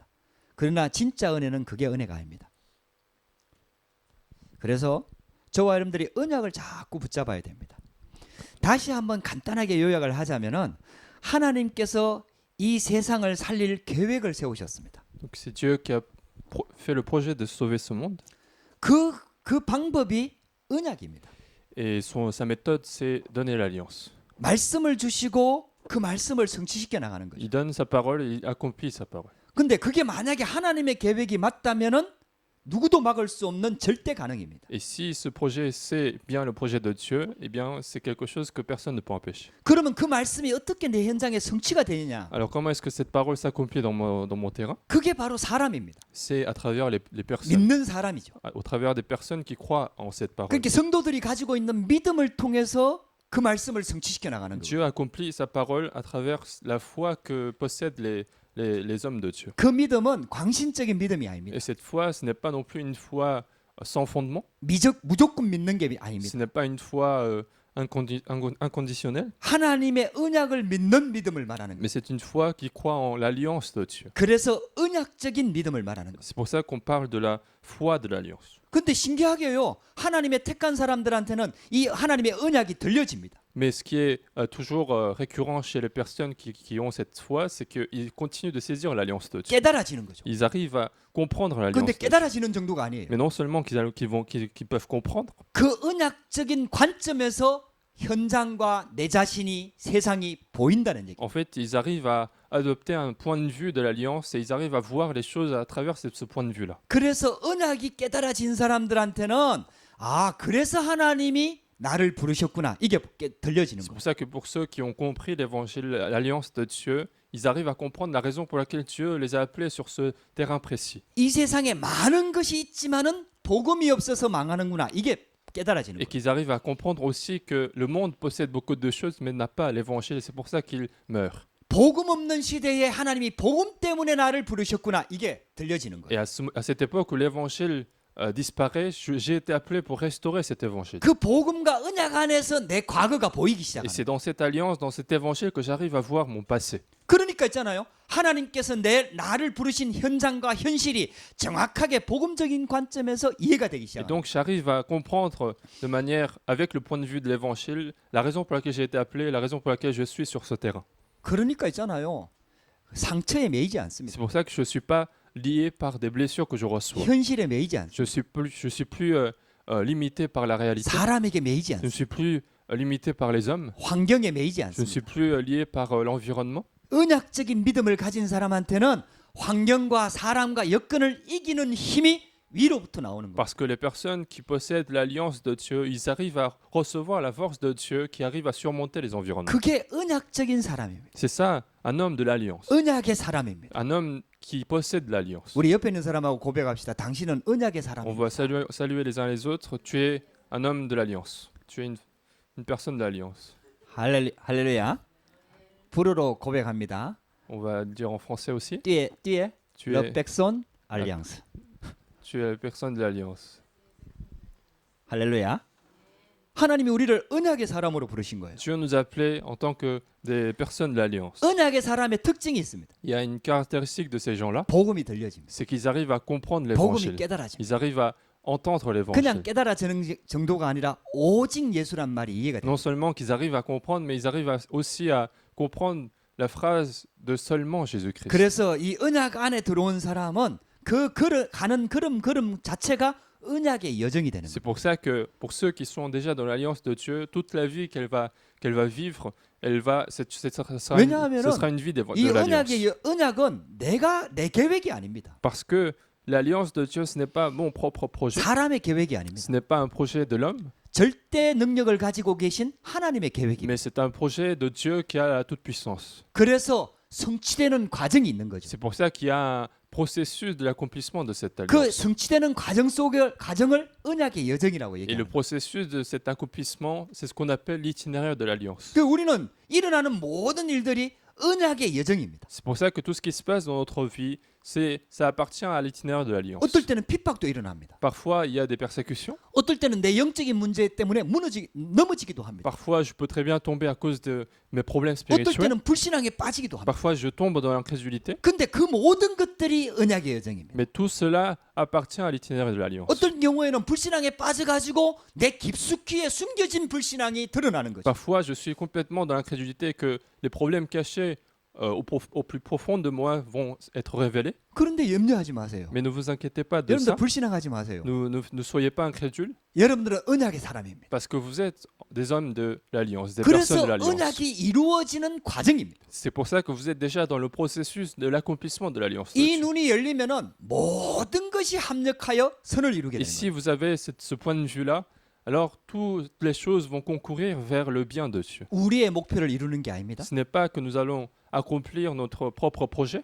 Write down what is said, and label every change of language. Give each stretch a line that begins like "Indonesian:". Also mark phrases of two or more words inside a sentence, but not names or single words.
Korean: 그러나 진짜 은혜는 그게 은혜가 아닙니다. 그래서 저와 여러분들이 언약을 자꾸 붙잡아야 됩니다. 다시 한번 간단하게 요약을 하자면은 하나님께서 이 세상을 살릴 계획을 세우셨습니다.
French: Donc c'est Dieu qui a fait le projet de sauver ce monde.
Korean: 그 방법이 언약입니다.
French: Et sa méthode, c'est donner l'alliance.
Korean: 말씀을 주시고 그 말씀을 성취시켜 나가는 거죠.
French: Il donne sa parole et il accomplit sa parole.
Korean: 근데 그게 만약에 하나님의 계획이 맞다면은 누구도 막을 수 없는 절대 가능입니다.
French: Et si ce projet, c'est bien le projet de Dieu, eh bien, c'est quelque chose que personne ne peut empêcher.
Korean: 그러면 그 말씀이 어떻게 내 현장에 성취가 되느냐?
French: Alors, comment est-ce que cette parole s'accomplit dans mon terrain?
Korean: 그게 바로 사람입니다.
French: C'est à travers les personnes,
Korean: 믿는 사람이죠.
French: au travers des personnes qui croient en cette parole.
Korean: 그렇게 성도들이 가지고 있는 믿음을 통해서 그 말씀을 성취시켜 나가는 거예요.
French: Dieu accomplit sa parole à travers la foi que possèdent les hommes de Dieu.
Korean: 그 믿음은 광신적인 믿음이 아닙니다.
French: Et cette foi, ce n'est pas non plus une foi sans fondement.
Korean: 무조건 믿는 게
French: Ce
Korean: 아닙니다.
French: n'est pas une foi inconditionnelle,
Korean: 하나님의 언약을 믿는 믿음을 말하는 거예요.
French: mais c'est une foi qui croit en l'alliance de Dieu.
Korean: 그래서 언약적인 믿음을 말하는 거예요.
French: C'est pour ça qu'on parle de la foi de l'alliance.
Korean: 근데 신기하게요, 하나님의 택한 사람들한테는 이 하나님의 언약이 들려집니다.
French: Mais ce qui est toujours récurrent chez les personnes qui ont cette foi, c'est qu'ils continuent de saisir l'alliance de Dieu.
Korean: 깨달아지는 거죠.
French: Ils arrivent à comprendre l'alliance
Korean: 근데
French: de Dieu.
Korean: 깨달아지는 정도가 아니에요.
French: Mais non seulement qu'ils peuvent comprendre,
Korean: 그 언약적인 관점에서 현장과 내 자신이, 세상이 보인다는 얘기.
French: en fait, ils arrivent à adopter un point de vue de l'alliance et ils arrivent à voir les choses à travers ce point de vue-là.
Korean: 그래서 언약이 깨달아진 사람들한테는 그래서 하나님이 나를 부르셨구나, 이게 들려지는
French: C'est
Korean: 거예요.
French: pour ça que pour ceux qui ont compris l'évangile, l'alliance de Dieu, ils arrivent à comprendre la raison pour laquelle Dieu les a appelés sur ce terrain précis.
Korean: 이 세상에 많은 것이 있지만은 복음이 없어서 망하는구나, 이게 깨달아지는
French: Et
Korean: 거예요.
French: qu'ils arrivent à comprendre aussi que le monde possède beaucoup de choses mais n'a pas l'évangile et c'est pour ça qu'ils meurent.
Korean: 복음 없는 시대에 하나님이 복음 때문에 나를 부르셨구나, 이게 들려지는
French: Et
Korean: 거예요.
French: à cette époque où l'évangile disparaît, j'ai été appelé pour restaurer cet évangile.
Korean: 그 복음과 언약 안에서 내 과거가 보이기
French: Et
Korean: 시작합니다.
French: c'est dans cette alliance, dans cet évangile que j'arrive à voir mon passé.
Korean: 그러니까 있잖아요, 하나님께서 나를 부르신 현장과 현실이 정확하게 복음적인 관점에서 이해가 되기
French: Et
Korean: 시작합니다.
French: donc j'arrive à comprendre de manière, avec le point de vue de l'évangile, la raison pour laquelle j'ai été appelé, la raison pour laquelle je suis sur ce terrain.
Korean: 그러니까 있잖아요, 상처에 매이지
French: C'est
Korean: 않습니다.
French: pour ça que je ne suis pas lié par des blessures que je reçois.
Korean: 현실에 매이지 않습니다.
French: Je suis plus limité par la réalité.
Korean: 사람에게 매이지
French: Je ne
Korean: 않습니다.
French: suis plus limité par les hommes.
Korean: 환경에 매이지
French: Je ne suis
Korean: 않습니다.
French: plus lié par l'environnement.
Korean: 언약적인 믿음을 가진 사람한테는 환경과 사람과 여건을 이기는 힘이 위로부터 나오는 거예요.
French: Parce que les personnes qui possèdent l'alliance de Dieu, ils arrivent à recevoir la force de Dieu qui arrive à surmonter les environnements.
Korean: 그게 언약적인 사람입니다.
French: C'est ça, un homme de l'alliance.
Korean: 언약의 사람입니다.
French: Un homme qui possède l'alliance.
Korean: 우리 옆에 있는 사람하고 고백합시다. 당신은 언약의
French: On
Korean: 사람입니다.
French: va saluer les uns les autres. Tu es un homme de l'alliance. Tu es une personne de l'alliance.
Korean: 할렐루야. 불어로 고백합니다.
French: On va le dire en français aussi. 뒤에 Tu 러 es, personne alliance. tu es la personne de l'alliance.
Korean: 할렐루야. 하나님이 우리를 언약의 사람으로 부르신 거예요.
French: Dieu nous a appelés en tant que des personnes de l'alliance.
Korean: 언약의 사람의 특징이 있습니다.
French: Il y a une caractéristique de ces gens-là,
Korean: 복음이 들려집니다.
French: c'est qu'ils arrivent à comprendre
Korean: 복음이
French: l'évangile.
Korean: 깨달아집니다.
French: Ils arrivent à entendre
Korean: 그냥
French: l'évangile.
Korean: 깨달아지는 정도가 아니라 오직 예수란 말이 이해가 돼요.
French: Non seulement qu'ils arrivent à comprendre, mais ils arrivent aussi à comprendre la phrase de seulement Jésus-Christ.
Korean: 그래서 이 언약 안에 들어온 사람은 그 가는 걸음 자체가 언약의 여정이 되는
French: C'est
Korean: 거예요.
French: pour ça que pour ceux qui sont déjà dans l'alliance de Dieu, toute la vie qu'elle va vivre, ce sera une vie de
Korean: 이
French: l'alliance.
Korean: 언약은 내 계획이 아닙니다.
French: Parce que l'alliance de Dieu, ce n'est pas mon propre projet,
Korean: 사람의 계획이 아닙니다.
French: ce n'est pas un projet de l'homme,
Korean: 절대 능력을 가지고 계신 하나님의 계획입니다.
French: mais c'est un projet de Dieu qui a la toute-puissance.
Korean: 그래서 성취되는 과정이 있는 거죠.
French: C'est pour ça qu'il y a un processus de l'accomplissement de cette
Korean: 그
French: alliance.
Korean: 성취되는 과정을 언약의 여정이라고
French: Et le
Korean: 얘기합니다.
French: processus de cet accomplissement, c'est ce qu'on appelle l'itinéraire de l'alliance.
Korean: 그 우리는 일어나는 모든 일들이 언약의 여정입니다.
French: C'est pour ça que tout ce qui se passe dans notre vie, ça appartient à l'itinéraire de l'alliance.
Korean: 어떨 때는 핍박도 일어납니다.
French: Parfois, il y a des persécutions.
Korean: 어떨 때는 내 영적인 문제 때문에 넘어지기도 합니다.
French: Parfois, je peux très bien tomber à cause de mes problèmes
Korean: 어떨
French: spirituels.
Korean: 때는 불신앙에 빠지기도 합니다.
French: Parfois, je tombe dans l'incrédulité.
Korean: 근데 그 모든 것들이 언약의 여정입니다.
French: Mais tout cela appartient à l'itinéraire de l'alliance.
Korean: 어떤 경우에는 불신앙에 빠져가지고 내 깊숙이에 숨겨진 불신앙이 드러나는 거죠.
French: Parfois, je suis complètement dans l'incrédulité que les problèmes cachés au plus profond de moi vont être révélés.
Korean: 그런데 염려하지 마세요.
French: Mais ne vous inquiétez pas de
Korean: 여러분들
French: ça.
Korean: 불신앙하지 마세요.
French: Ne soyez pas incrédules
Korean: 여러분들은 언약의 사람입니다.
French: parce que vous êtes des hommes de l'alliance, des
Korean: 그래서
French: personnes de l'alliance.
Korean: 언약이 이루어지는 과정입니다.
French: C'est pour ça que vous êtes déjà dans le processus de l'accomplissement de l'alliance. de
Korean: 이
French: Dieu.
Korean: 눈이 열리면은 모든 것이 합력하여 선을 이루게
French: Et
Korean: 되는
French: si
Korean: 거예요.
French: vous avez ce point de vue-là, alors toutes les choses vont concourir vers le bien de Dieu. 우리의 목표를 이루는 게 아닙니다. Ce n'est pas que nous allons accomplir notre propre projet,